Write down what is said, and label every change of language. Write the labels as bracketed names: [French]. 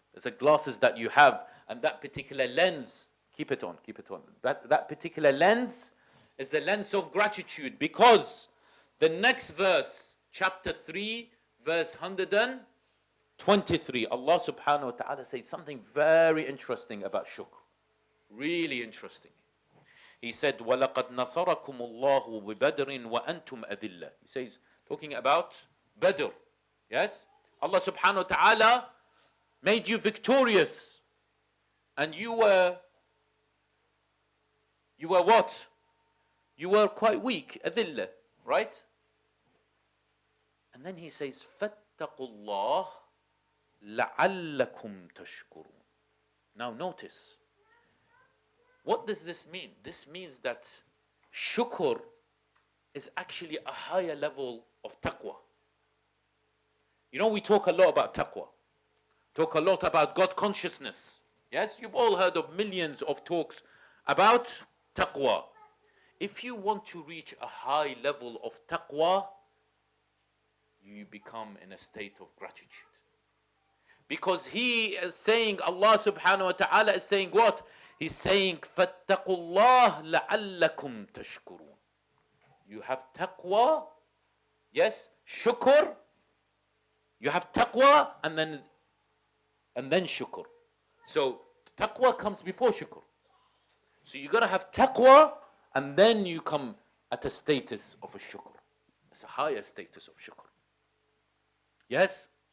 [English] It's the glasses that you have, and that particular lens, keep it on. That particular lens is the lens of gratitude, because the next verse, chapter 3, verse 123, Allah subhanahu wa ta'ala says something very interesting about shukr. Really interesting. He said, [Arabic] وَلَقَدْ نَصَرَكُمُ اللَّهُ بِبَدْرٍ وَأَنْتُمْ أَذِلَّةٌ. [English] He says, talking about Badr. Yes? Allah subhanahu wa ta'ala made you victorious. And you were what? You were quite weak, adillah, right? And then he says, [Arabic] فَاتَّقُوا اللَّهِ لَعَلَّكُمْ تَشْكُرُونَ. [English] Now notice, what does this mean? This means that shukr is actually a higher level of taqwa. You know, we talk a lot about taqwa. Talk a lot about God consciousness. Yes, you've all heard of millions of talks about taqwa. If you want to reach a high level of taqwa, you become in a state of gratitude. Because he is saying, Allah subhanahu wa ta'ala is saying what? He's saying, [Arabic] فَاتَّقُوا اللَّهِ لَعَلَّكُمْ تَشْكُرُونَ. [English] You have taqwa, yes, shukr. You have taqwa and then shukr. So taqwa comes before shukr. So you gotta have taqwa and then you come at a status of a shukr. It's a higher status of shukr. Yes?